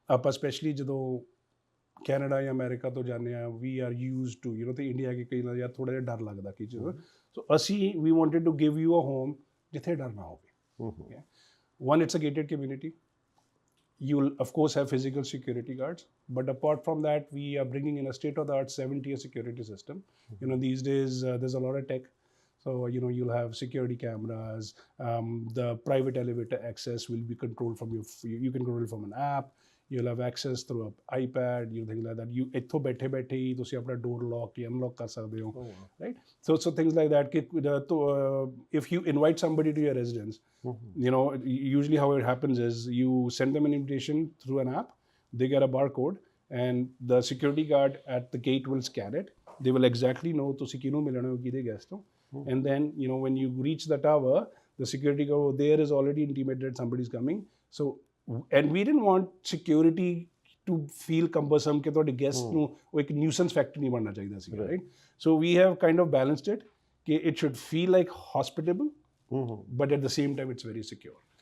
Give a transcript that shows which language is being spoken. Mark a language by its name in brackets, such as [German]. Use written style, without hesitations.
[Punjabi] Especially ਜਦੋਂ Canada ਜਾਂ America ਤੋਂ ਜਾਂਦੇ ਆ, [English] we are used to [Punjabi] ਤੇ India ਕੇ ਕਈ ਨਾ ਥੋੜਾ ਜਿਹਾ ਡਰ ਲੱਗਦਾ ਕਿ so ਅਸੀਂ [English] we wanted to give you a home [Punjabi] ਜਿੱਥੇ ਡਰ ਨਾ ਹੋਵੇ. [English] One, it's a gated community. You'll of course have physical security guards, but apart from that, we are bringing in a state-of-the-art 7-tier security system. These days there's a lot of tech, so you'll have security cameras. The private elevator access will be controlled from you can control it from an app. You'll have access through an iPad, things like that. You [Punjabi] ਇੱਥੋਂ ਬੈਠੇ ਹੀ ਤੁਸੀਂ ਆਪਣਾ door lock ਜਾਂ unlock ਕਰ ਸਕਦੇ ਹੋ, [English] right? So things like that. If you invite somebody to your residence, usually how it happens is you send them an invitation through an app. They get a barcode, and the security guard at the gate will scan it. They will exactly know [Punjabi] ਤੁਸੀਂ ਕਿਹਨੂੰ ਮਿਲਣਾ ਹੋ, ਕਿਹਦੇ guest ਹੋ. [English] And then when you reach the tower, the security guard there is already intimated that somebody's coming. So and we didn't want security to feel cumbersome [Punjabi] ਕਿ ਤੁਹਾਡੇ guest ਨੂੰ ਉਹ ਇੱਕ nuisance factor ਨਹੀਂ ਬਣਨਾ ਚਾਹੀਦਾ ਸੀ, right? [English] So we have kind of balanced it ਕਿ it should feel like hospitable, but at the same time it's very secure.